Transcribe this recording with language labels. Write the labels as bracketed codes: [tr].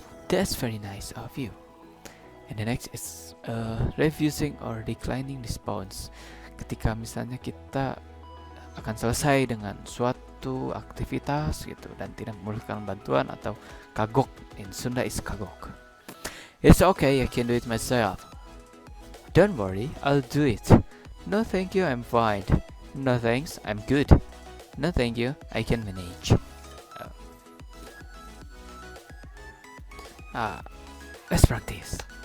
[en] That's very nice of you. And the next is refusing or declining response. [id] Ketika misalnya kita akan selesai dengan suatu aktivitas gitu dan tidak memerlukan bantuan, atau kagok, [en] in Sunda is [id] kagok. [en] It's okay, I can do it myself. Don't worry, I'll do it. No thank you, I'm fine. No thanks, I'm good. No thank you, I can manage. Let's practice.